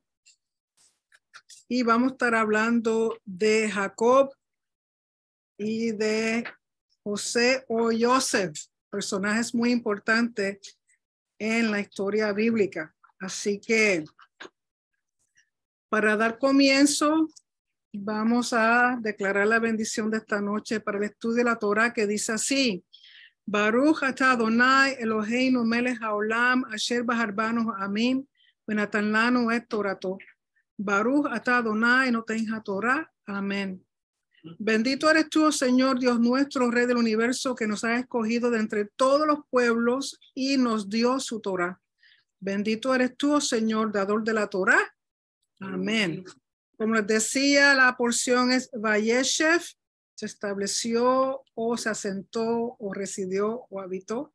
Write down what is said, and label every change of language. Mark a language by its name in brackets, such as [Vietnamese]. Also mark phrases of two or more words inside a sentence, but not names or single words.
[Spanish] Y vamos a estar hablando de Jacob y de José o Joseph, personajes muy importantes en la historia bíblica. Así que para dar comienzo, vamos a declarar la bendición de esta noche para el estudio de la Torah, que dice así: [Hebrew] ברוך אתה אדוני אלוהינו מלך העולם אשר בחר בנו עמים ונתן לנו את תורתו. ברוך אתה אדוני נותן התורה. [Spanish] Amén. Bendito eres tú, Señor Dios nuestro, Rey del universo, que nos has escogido de entre todos los pueblos y nos dio su Torah. Bendito eres tú, Señor, dador de la Torah. Amén. Como les decía, la porción es Vayeshev, se estableció o se asentó o residió o habitó.